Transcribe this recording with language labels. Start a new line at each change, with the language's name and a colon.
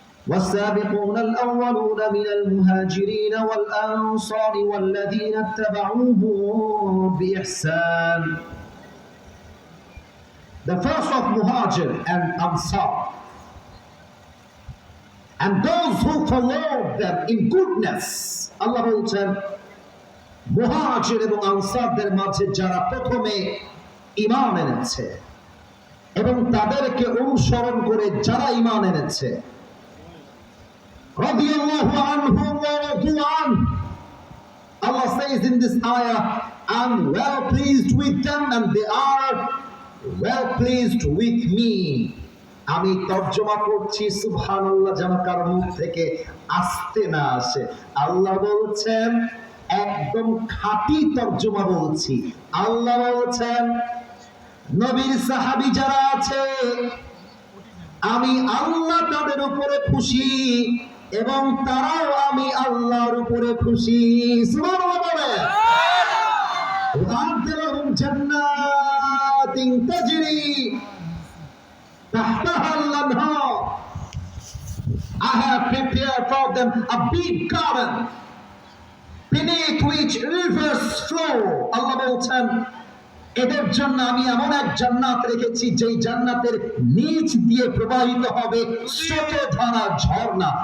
Arabic: والسابقون الأولون من المهاجرين والأنصار والذين اتبعوهم بإحسان.
English: The first of Muhajir and Ansar, and those who followed them in goodness.
Bangla: আল্লাহ বলছেন, মুহাজির এবং আনসারদের মাঝে যারা প্রথমে ঈমান এনেছে এবং তাদেরকে অনুসরণ করে যারা ঈমান এনেছে,
Arabic: রাদিয়াল্লাহু আনহুম ওয়া রাদু আন।
English: Allah says in this ayah, I'm well pleased with them and they are well pleased with me.
Bangla: আমি তরজমা করছি, সুবহানাল্লাহ, যেন কারো মুখ থেকে আসতে না আসে। আল্লাহ বলছেন, একদম খাঁটি তরজমা বলছি, আল্লাহ বলছেন, নবীর সাহাবী যারা আছে, আমি আল্লাহ তাদের উপরে খুশি এবং তারাও আমি আল্লাহর উপরে খুশি। সুবহানাল্লাহ বলে,
Arabic: ওয়া'আদলাহুম জান্নাতিন তাজরি tahtaha al-anhar.
English: I have prepared for them a big garden beneath which rivers flow.
Bangla: Allah বলছেন, এদের জন্য আমি এমন এক জান্নাত রেখেছি যেই জান্নাতের নিচ দিয়ে প্রবাহিত হবে স্রোতধারা ঝর্ণা।